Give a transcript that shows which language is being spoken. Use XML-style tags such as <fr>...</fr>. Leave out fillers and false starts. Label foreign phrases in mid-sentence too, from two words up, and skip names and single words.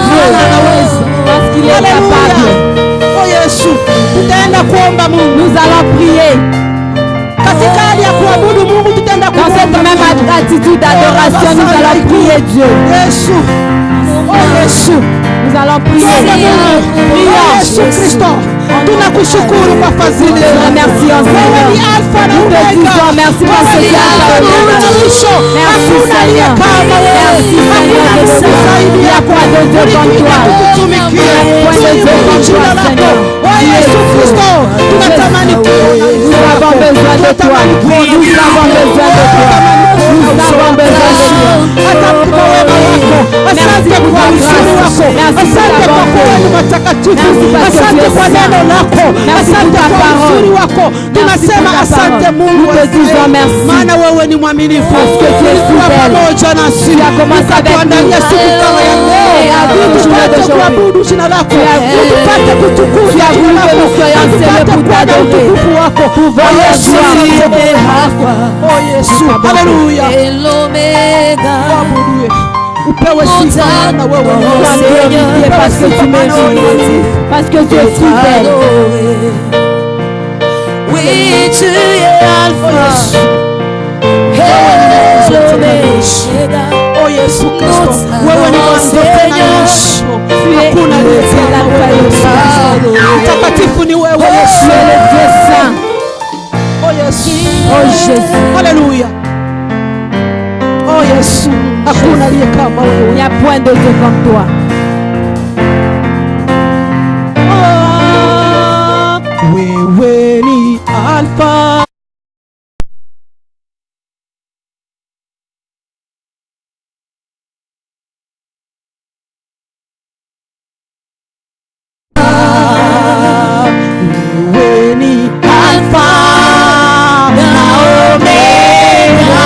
<sw>maana anaweza.</sw> <fr>Parce qu'il est</fr> <sw>Haleluya.</sw> <fr>capable.</fr> <sw>Oh Yesu, tutaenda kuomba Mungu.</sw> <fr>Nous allons prier.</fr> <sw>Katika hali ya kuabudu Mungu tutaenda</sw> <fr>Dans cette</fr> <sw>kuomba</sw> <fr>même</fr> <sw>Mungu.</sw> <fr>attitude d'adoration, nous allons prier Dieu.</fr> <sw>Yesu. Oh Yesu.</sw> <fr>Nous allons prier.</fr> <sw>Tuombe Mungu.</sw> <fr>Prions.</fr> <sw>Yesu Kristo. Tunakushukuru kwa fadhili</sw> <fr>Te</fr> <sw>zako.</sw> <fr>remercions,</fr> <sw>Wewe</sw> <fr>Seigneur.</fr> <sw>ni Alfa na</sw> <fr>Nous te</fr> <sw>Omega.</sw> <fr>disons merci parce que</fr> <sw>Wewe ni</sw> <fr>tu es</fr> <sw>Alfa</sw> <fr>Alpha et</fr> <sw>na Omega. mwisho.</sw> <fr>Merci,</fr> <sw>Hakuna aliye</sw> <fr>Seigneur.</fr> <sw>kama wewe.</sw> <fr>Merci, Seigneur,</fr> <sw>Hakuna</sw> <fr>de</fr> <sw>Mungu</sw> <fr>Dieu.</fr> <sw>zaidi</sw> <fr>Il y a</fr> <sw>yako.</sw> <fr>point de Dieu comme</fr> <sw>Tulikuita</sw> <fr>toi.</fr> <sw>tukutumikie.</sw> <fr>Point de Dieu</fr> <sw>Tuinue</sw> <fr>comme</fr> <sw>jina</sw> <fr>toi,</fr> <sw>lako.</sw> <fr>Seigneur.</fr> <sw>Oh Yesu Kristo, tunatamani kuona uso</sw> <fr>Nous</fr> <sw>wako.</sw> <fr>avons besoin de toi.</fr> <sw>Tunatamani kuona</sw> <fr>Nous</fr> <sw>uso</sw> <fr>avons</fr> <sw>wako.</sw> <fr>besoin de toi.</fr> <sw>Tunatamani kuona</sw> <fr>Nous</fr> <sw>uso</sw> <fr>avons</fr> <sw>wako.</sw> <fr>besoin de toi.</fr> <sw>Asante kwa wema wako. Asante</sw> <fr>pour</fr> <sw>kwa</sw> <fr>ta</fr> <sw>uzuri</sw> <fr>grâce.</fr> <sw>wako.</sw> <fr>Merci pour</fr> <sw>Asante</sw> <fr>ta</fr> <sw>kwa</sw> <fr>bonté.</fr> <sw>kuwa ni matakatifu.</sw> <fr>Merci parce que tu</fr> <sw>Asante</sw> <fr>es</fr> <sw>kwa</sw> <fr>saint.</fr> <sw>neno lako.</sw> <fr>Merci</fr> <sw>Asante</sw> <fr>pour ta</fr> <sw>kwa</sw> <fr>parole.</fr> <sw>uzuri wako. Tunasema</sw> <fr>pour ta</fr> <sw>asante parole. Mungu</sw> <fr>Nous te</fr> <sw>wa</sw> <fr>disons</fr> <sw>Israeli.</sw> <fr>merci.</fr> <sw>Maana wewe ni mwaminifu.</sw> <fr>Parce que tu es</fr> <sw>Ulikuwa</sw> <fr>fidèle.</fr> <sw>pamoja nasi.</sw> <fr>Tu as commencé avec</fr> <sw>Ukatuandalia</sw> <fr>nous.</fr> <sw>siku kama ya leo.</sw> <fr>Et à</fr> <sw>Ili</sw> <fr>nous,</fr> <sw>tupate</sw> <fr>d'aujourd'hui.</fr> <sw>kuabudu jina lako.</sw> <fr>Tu as-</fr> <sw>Ili tupate kutukuza</sw> <fr>Tu as</fr> <sw>jina</sw> <fr>voulu que</fr> <sw>lako.</sw> <fr>nous soyons</fr> <sw>Na tupate</sw> <fr>célèbres pour</fr> <sw>kuona</sw> <fr>t'adorer.</fr> <sw>utukufu wako.</sw> <fr>Pour</fr> <sw>Oh Yesu,</sw> <fr>voir</fr> <sw>oh Yesu, haleluya.</sw> <fr>Et l'oméga.</fr> <sw>Uabudiwe. Upewe sifa maana wewe ni</sw> <fr>Tu</fr> <sw>Mungu.</sw> <fr>es glorifié parce que tu mérites. Parce que tu es fidèle. Oui, tu es Alpha et l'Oméga.</fr> <sw>Oh Yesu Kristo, wewe ni mwanzo tena mwisho. Hakuna aliye kama wewe. Mtakatifu ni wewe Yesu.</sw> <fr>Tu es le Dieu saint.</fr> <sw>Oh Yesu.</sw> <fr>Oh Jésus.</fr> <sw>Haleluya. Oh Yesu, hakuna aliye kama</sw> <fr>Il</fr> <sw>wewe.</sw> <fr>n'y a point de Dieu comme toi.</fr> <sw>Wewe ni Alfa. Wewe ni Alfa na Omega.</sw>